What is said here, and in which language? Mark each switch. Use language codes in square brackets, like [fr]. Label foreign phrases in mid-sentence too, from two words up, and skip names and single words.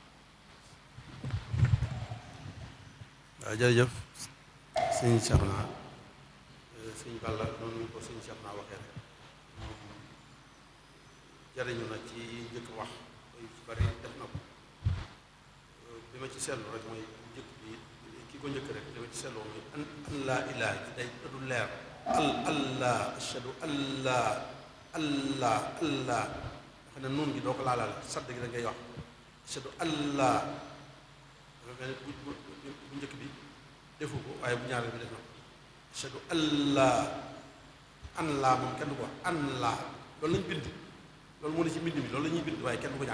[wo] waaw jërëjëf sëñ Cheikhouna sëñ Balla noonu ko sëñ Cheikhouna waxee rek moom jariñu na ci njëkk wax yu ci bari def na ko bi ma ci seetlu rek mooy njëkk bi ki ko njëkk rek li ma ci seetlu mooy [ar] an laa ilaaha [wo] ci day du leer [ar] allah ashhadu allah allah allah [wo] nga xam ne noonu gi doo ko laalaale sadd gi da ngay wax [ar] ashhadu allah [wo] dafa mel ne bu njëkk bi defu ko waaye bu ñaareel bi def na ko ashhadu [ar] allah an laa [wo] moom kenn du ko wax [ar] an laa [wo] loolu lañ bind loolu moo ne ci mbind mi loolu la ñuy bind waaye kenn du ko